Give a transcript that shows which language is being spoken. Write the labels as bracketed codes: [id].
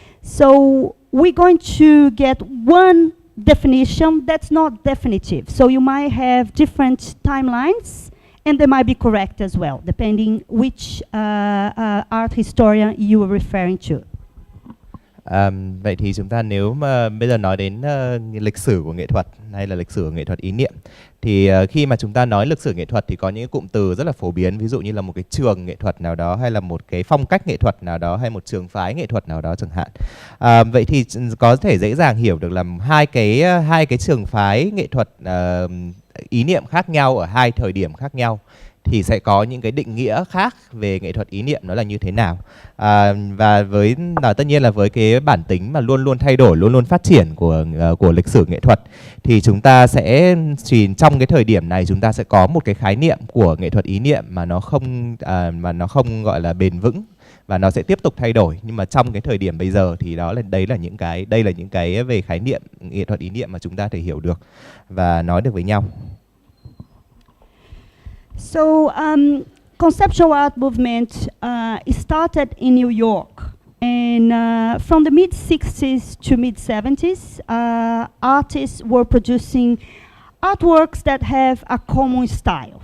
[en] So we're going to get one definition that's not definitive. So you might have different timelines, and they might be correct as well, depending which art historian you are referring to. [vi] Vậy thì chúng ta nếu mà bây giờ nói đến lịch sử của nghệ thuật hay là lịch sử của nghệ thuật ý niệm, thì khi mà chúng ta nói lịch sử nghệ thuật thì có những cụm từ rất là phổ biến, ví dụ như là một cái trường nghệ thuật nào đó, hay là một cái phong cách nghệ thuật nào đó, hay một trường phái nghệ thuật nào đó chẳng hạn. Vậy thì có thể dễ dàng hiểu được là hai cái trường phái nghệ thuật ý niệm khác nhau ở hai thời điểm khác nhau thì sẽ có những cái định nghĩa khác về nghệ thuật ý niệm nó là như thế nào. Và tất nhiên là với cái bản tính mà luôn luôn thay đổi, luôn luôn phát triển của lịch sử nghệ thuật, thì chúng ta sẽ trong cái thời điểm này chúng ta sẽ có một cái khái niệm của nghệ thuật ý niệm mà nó không gọi là bền vững, và nó sẽ tiếp tục thay đổi. Nhưng mà trong cái thời điểm bây giờ thì đây là những cái về khái niệm nghệ thuật ý niệm mà chúng ta thể hiểu được và nói được với nhau. [en] So, conceptual art movement, it started in New York, and from the mid-60s to mid-70s, artists were producing artworks that have a common style.